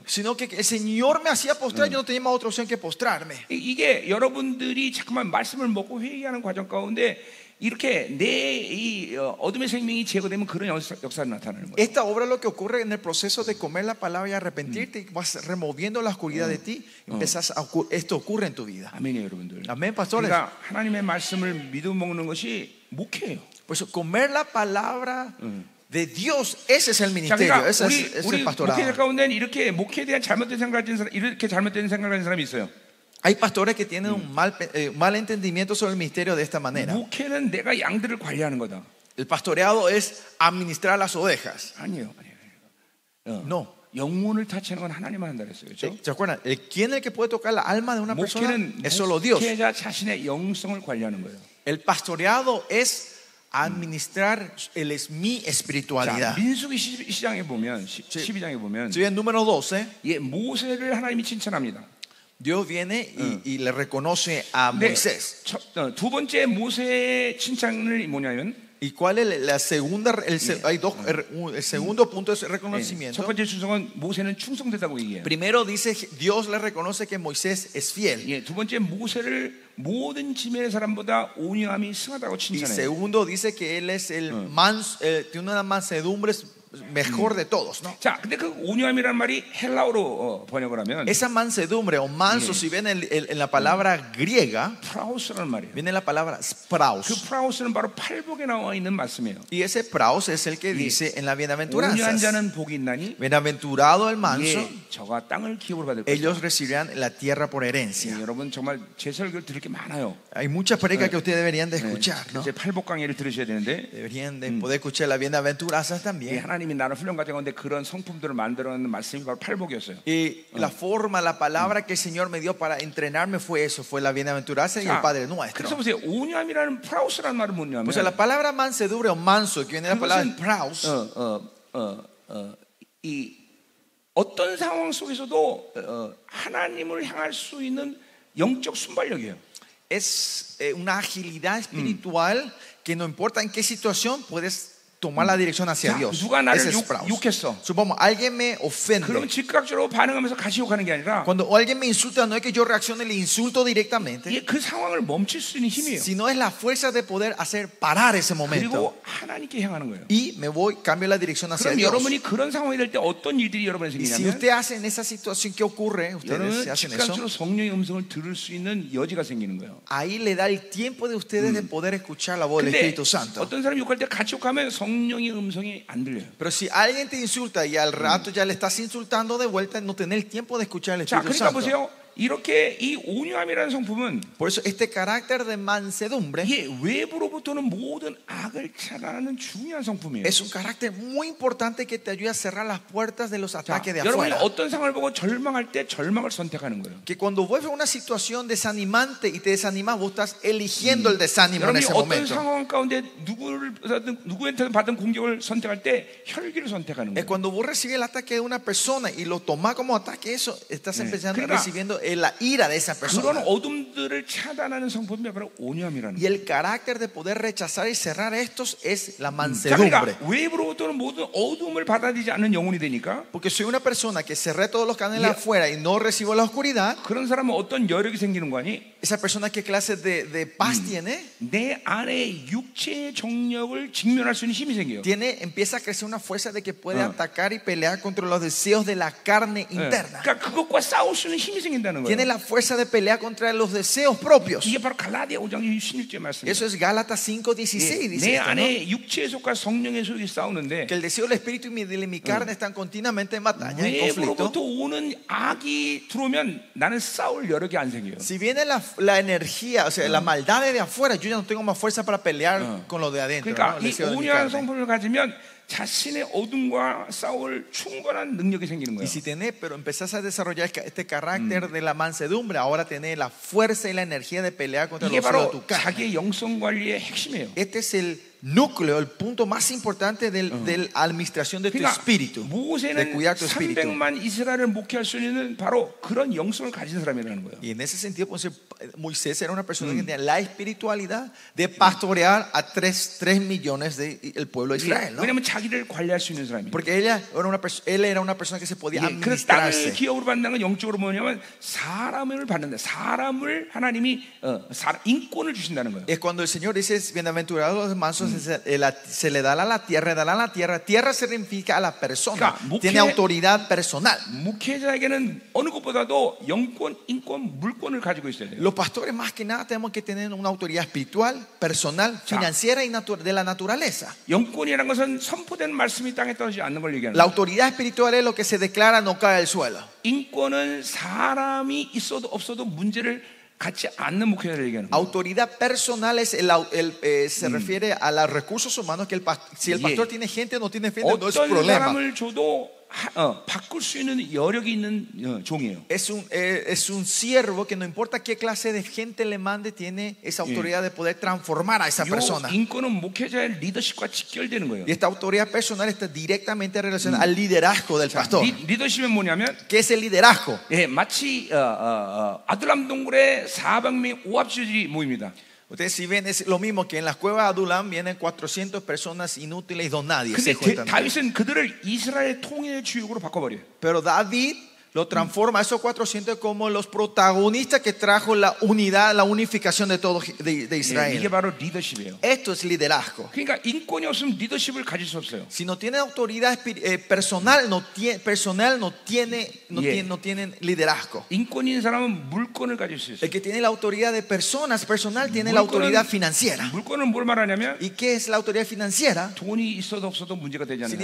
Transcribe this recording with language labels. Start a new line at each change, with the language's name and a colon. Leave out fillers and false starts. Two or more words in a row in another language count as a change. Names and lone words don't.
Spanish: sino que el Señor me hacía postrar, yo no tenía más otra opción que postrarme.
Korean: 이게 여러분들이 자꾸만 말씀을 먹고 회개하는 과정 가운데 이렇게 내 이 어둠의 생명이 제거되면 그런 역사가 나타나는 거예요.
Spanish: Esta obra es lo que ocurre en el proceso de comer la palabra y arrepentirte, y vas removiendo la oscuridad de ti, esto ocurre en tu vida.
Korean: 아멘이에요, 여러분들.
Spanish: Amén, pastores.
Korean: 그러니까 하나님의 말씀을 믿어 먹는 것이 목회예요.
Spanish: Por eso, comer la palabra de Dios, ese es el
Korean: 자,
Spanish: ministerio,
Korean: 그러니까
Spanish: ese es
Korean: 우리
Spanish: el pastorado.
Korean: 목회자 가운데는 이렇게 목회에 대한 잘못된 생각을 가진 사람, 이렇게 잘못된 생각을 가진 사람이 있어요.
Spanish: Hay pastores que tienen un mal entendimiento sobre el ministerio de esta manera.
Korean: 목회는 내가 양들을 관리하는 거다.
Spanish: El pastoreado es administrar las ovejas.
Korean: 아니에요.
Spanish: No.
Korean: 영혼을 타치는 건 하나님만 한다 그랬어요. 그렇죠?
Spanish: ¿Se acuerdan? ¿Quién es el que puede tocar la alma de una persona?
Korean: 목회는
Spanish: Es solo Dios.
Korean: 목회자 자신의 영성을 관리하는 거예요.
Spanish: El pastoreado es administrar mi
Korean: 자,
Spanish: espiritualidad.
Korean: 민수기 12장에 보면 12장에 보면
Spanish: Si ven número 12,
Korean: 예, 모세를 하나님이 칭찬합니다.
Spanish: Dios viene y le reconoce a
Korean: 근데
Spanish: Moisés.
Korean: 두 번째 모세의 칭찬을 뭐냐면
Spanish: ¿Y cuál es la segunda? Hay dos. El segundo punto es el
Korean: 첫
Spanish: reconocimiento.
Korean: 번째 충성은 모세는 충성되다고 얘기해요.
Spanish: Primero dice Dios le reconoce que Moisés es fiel.
Korean: 예, 두 번째 모세를 모든 지면의 사람보다 온유함이 승하다고
Spanish: Y
Korean: 칭찬해요.
Spanish: segundo dice que él es el tiene una mansedumbre mejor de todos, ¿no?
Korean: 자, 근데 그 온유함이라는 말이 헬라어로 번역을 하면
Spanish: Esa mansedumbre o manso, si ven en la palabra griega,
Korean: 프라우스라는 말이에요.
Spanish: viene la palabra
Korean: 그
Spanish: spraus.
Korean: 프라우스는 바로 팔복에 나와 있는 말씀이에요.
Spanish: Y ese praus es el que dice en la
Korean: 온유한
Spanish: bienaventuranzas:
Korean: 자는 복이 있나니
Spanish: bienaventurado el manso,
Korean: 예, 저가 땅을 기업으로 받을 것이다.
Spanish: ellos recibirán la tierra por herencia.
Korean: 예, 여러분 정말 제 설교를 들을 게 많아요.
Spanish: Hay muchas predicas que ustedes deberían de escuchar, ¿no?
Korean: 제 팔복 강의를 들으셔야 되는데
Spanish: Deberían de poder escuchar la bienaventuranzas
Korean: 예,
Spanish: también.
Korean: 하나님이 나를 훈련 과정 가운데 그런 성품들을 만들어내는 말씀이 바로 팔복이었어요.
Spanish: Y la forma, la palabra que el Señor me dio para entrenarme fue eso, fue la bienaventuranza y el Padre
Korean: 그래서
Spanish: Nuestro.
Korean: 보세요. 온유함이라는 프라우스라는 말은 뭐냐면
Spanish: O sea, la palabra mansedumbre o manso, que viene de la palabra praus,
Korean: 이 어떤 상황 속에서도 하나님을 향할 수 있는 영적 순발력이에요.
Spanish: Es una agilidad espiritual que no importa en qué situación puedes tomar la dirección hacia
Korean: 자,
Spanish: Dios.
Korean: 누가 나를
Spanish: Ese es Sprouse.
Korean: 욕했어.
Spanish: Supongamos, alguien me ofende.
Korean: 그러면 즉각적으로 반응하면서 같이 욕하는 게 아니라
Spanish: Cuando alguien me insulta, no es que yo reaccione y le insulto directamente,
Korean: 이게 그 상황을 멈출 수 있는 힘이에요.
Spanish: sino es la fuerza de poder hacer parar ese momento.
Korean: 그리고 하나님께 향하는 거예요.
Spanish: Y me voy, cambio la dirección hacia
Korean: 그럼
Spanish: Dios.
Korean: 여러분이 그런 상황이 될 때 어떤 일들이 여러분에
Spanish: Y si
Korean: 생기냐면
Spanish: usted hace en esa situación, ¿qué ocurre? Ustedes
Korean: 여러분은
Spanish: hacen eso.
Korean: 즉각적으로 성령의 음성을 들을 수 있는 여지가 생기는 거예요.
Spanish: Ahí le da el tiempo de ustedes de poder escuchar la voz del
Korean: 근데
Spanish: Espíritu Santo.
Korean: 어떤 사람이 욕할 때 같이 욕하면 성령의 음성이 안 들려요.
Spanish: Pero si alguien te insulta y al rato ya le estás insultando de vuelta, no tenés el tiempo de escuchar el
Korean: 자,
Spanish: Espíritu
Korean: 그러니까
Spanish: Santo.
Korean: 보세요. 이렇게 이 온유함이라는 성품은
Spanish: Por eso este carácter de mansedumbre
Korean: 이게 외부로부터는 모든 악을 차단하는 중요한 성품이에요.
Spanish: es un carácter muy importante que te ayuda a cerrar las puertas de los
Korean: 자,
Spanish: ataques de
Korean: 여러분이
Spanish: afuera.
Korean: 어떤 상황을 보고 절망할 때 절망을 선택하는 거예요.
Spanish: Que cuando vuelves a una situación desanimante y te desanimas, vos estás eligiendo el desánimo en
Korean: 여러분이
Spanish: ese
Korean: 어떤
Spanish: momento.
Korean: 상황 가운데 누구한테 받은 공격을 선택할 때 혈기를 선택하는
Spanish: Es
Korean: 거예요.
Spanish: cuando vos recibes el ataque de una persona y lo tomás como ataque, eso estás empezando
Korean: 그러니까
Spanish: recibiendo la ira de esa
Korean: 그런
Spanish: persona.
Korean: 어둠들을 차단하는 성품이 바로 온유함이라는
Spanish: Y
Korean: 거예요.
Spanish: el carácter de poder rechazar y cerrar estos es la
Korean: 자,
Spanish: mansedumbre.
Korean: 그러니까 외부로부터는 모든 어둠을 받아들이지 않는 영혼이 되니까
Spanish: Porque soy una persona que cerré todos los canales Yeah. afuera y no recibo la oscuridad.
Korean: 그런 사람은 어떤 여력이 생기는 거 아니?
Spanish: Esa persona, ¿qué clase de paz tiene?
Korean: 내 안에 육체의 정력을 직면할 수 있는 힘이 생겨요.
Spanish: Empieza a crecer una fuerza de que puede atacar y pelear contra los deseos de la carne interna.
Korean: 그러니까 그것과 싸울 수 있는 힘이 생긴다는
Spanish: Tiene
Korean: 거예요.
Spanish: la fuerza de pelear contra los deseos propios.
Korean: 이게 바로 갈라디아 5장 16절 말씀이에요.
Spanish: Eso es Gálatas 5:16 dice
Korean: 내
Spanish: esto, ¿no?
Korean: 안에 육체에 속한 성령의 속이 싸우는데
Spanish: Que el deseo del espíritu y de mi carne están continuamente en batalla, en conflicto.
Korean: 외부로부터 오는 악이 들어오면 나는 싸울 여력이 안 생겨요.
Spanish: Si viene la energía, o sea, la maldad de afuera, yo ya no tengo más fuerza para pelear con lo de adentro,
Korean: 그러니까
Spanish: ¿no? El
Korean: 이
Spanish: deseo de mi
Korean: 온유한
Spanish: carne.
Korean: 성품을 가지면 자신의 어둠과 싸울 충분한 능력이 생기는
Spanish: Y
Korean: 거예요.
Spanish: si tenés, pero empezás a desarrollar este carácter de la mansedumbre, ahora tenés la fuerza y la energía de pelear contra
Korean: 이게
Spanish: los deseos de
Korean: 바로
Spanish: tu carne.
Korean: 자기의 영성 관리의 핵심이에요.
Spanish: Este es el núcleo, el punto más importante de la administración de tu
Korean: 그러니까
Spanish: espíritu, de
Korean: 모세는
Spanish: cuidar tu espíritu.
Korean: 300만 이스라엘을 목회할 수 있는 바로 그런 영성을 가진 사람이라는 거예요.
Spanish: Y en ese sentido, pues, Moisés era una persona que tenía la espiritualidad de pastorear a 3 millones del pueblo de Israel, ¿no?
Korean: 왜냐하면 자기를 관리할 수 있는 사람이에요.
Spanish: Porque él era una persona que se podía
Korean: 그래서 땅을
Spanish: administrarse.
Korean: 기업으로 받는 건 영적으로 뭐냐면 사람을 받는다. 사람을 하나님이 인권을 주신다는 거예요.
Spanish: Es cuando el Señor dice, bienaventurados los mansos, se le dará la tierra, dará la tierra. Tierra significa a la persona,
Korean: 그러니까
Spanish: tiene autoridad personal.
Korean: 목회자에게는 어느 것보다도 영권, 인권, 물권을 가지고 있어야 돼요.
Spanish: Los pastores más que nada tenemos que tener una autoridad espiritual, personal, financiera y de la naturaleza.
Korean: 영권이라는 것은 선포된 말씀이 땅에 떨어지지 않는 걸 얘기하는
Spanish: La
Korean: 거예요.
Spanish: autoridad espiritual es lo que se declara, no cae al suelo.
Korean: 인권은 사람이 있어도 없어도 문제를 갖지 않는 목회자를 얘기하는 거예요.
Spanish: Autoridad personal es se refiere a los recursos humanos que si el pastor tiene gente o no tiene gente, no es
Korean: 어떤
Spanish: problema.
Korean: 사람을 줘도 바꿀 수 있는 여력이 있는 종이에요.
Spanish: Es un siervo que no importa qué clase de gente le mande, tiene esa autoridad de poder transformar a esa persona.
Korean: 이 인권은 목회자의 리더십과 직결되는 거예요.
Spanish: Y esta autoridad personal está directamente relacionada al liderazgo del pastor.
Korean: 리더십은 뭐냐면
Spanish: ¿Qué es el liderazgo?
Korean: 마치 아둘람 동굴에 400명의 오합지들이 모입니다.
Spanish: Ustedes si ven es lo mismo que en las cuevas de Adulam vienen 400 personas inútiles y don nadie.
Korean: 근데
Spanish: Se juntan.
Korean: 다윗은 그들을 이스라엘 통일의 주역으로 바꿔버려요.
Spanish: Pero David lo transforma a esos 400 como los protagonistas que trajo la unidad, la unificación de todo de Israel.
Korean: 이게 바로 리더십이에요.
Spanish: Esto es liderazgo.
Korean: 그러니까 인권이 없으면 리더십을 가질 수 없어요.
Spanish: Si no tienen autoridad personal, no tienen liderazgo.
Korean: 인권이 있는 사람은 물권을 가질 수 있어요.
Spanish: El que tiene la autoridad de personas personal tiene la autoridad financiera.
Korean: 물권은 뭘 말하냐면
Spanish: ¿Y qué es la autoridad financiera?
Korean: 돈이 있어도 없어도 문제가 되지 않는